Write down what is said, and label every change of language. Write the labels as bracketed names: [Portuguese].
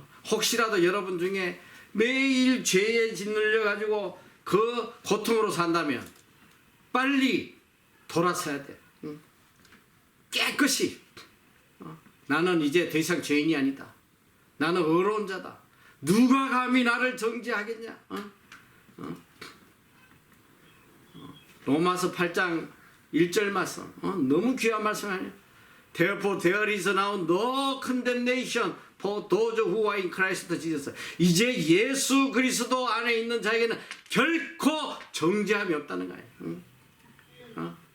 [Korean] 혹시라도 여러분 중에 매일 죄에 짓눌려 가지고 그 고통으로 산다면 빨리 돌아서야 돼. 깨끗이. 나는 이제 더 이상 죄인이 아니다. 나는 의로운 자다. 누가 감히 나를 정죄하겠냐? 로마서 8장 1절 말씀, 너무 귀한 말씀 아니에요? [English] Therefore there is now no condemnation for those who are in Christ Jesus. [Korean] 이제 예수 그리스도 안에 있는 자에게는 결코 정죄함이 없다는 거예요.